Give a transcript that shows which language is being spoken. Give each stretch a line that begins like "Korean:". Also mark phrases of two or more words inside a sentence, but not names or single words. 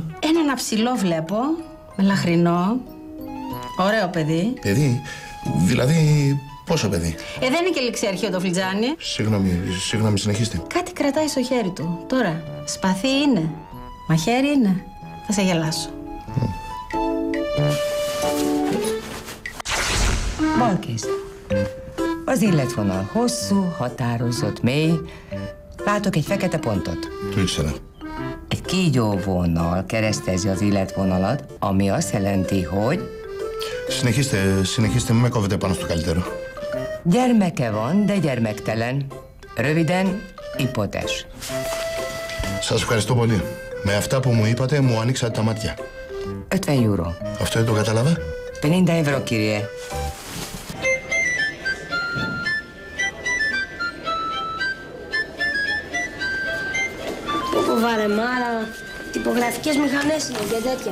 Greek: Ένα ψηλό βλέπω, με λαχρινό, ωραίο παιδί. Παιδί, δηλαδή πόσο παιδί? Δεν είναι και ληξιαρχείο το φλιτζάνι. Συγγνώμη, συνεχίστε. Κάτι κρατάει στο χέρι του. Τώρα, σπαθί είναι, μαχαίρι είναι. Θα σε γελάσω.
Hungarian: Balkész. Az életvonal hosszú, határozott, mély. Látok egy fekete pontot.
Greek: Το ήξερα.
Hungarian: Egy kígyó vonal keresztezi az életvonalat, ami azt jelenti, hogy...
Greek: Συνεχίστε, μην με κόβετε πάνω στο καλύτερο.
Hungarian: Gyermeke van, de gyermektelen. Röviden, ipotes.
Greek: Σας ευχαριστώ πολύ. Με αυτά που μου είπατε, μου ανοίξατε τα μάτια. 50 euro. Αυτό δεν το κατάλαβα. 50 euro, κύριε. Βαρεμάρα, τυπογραφικές μηχανές είναι και τέτοια.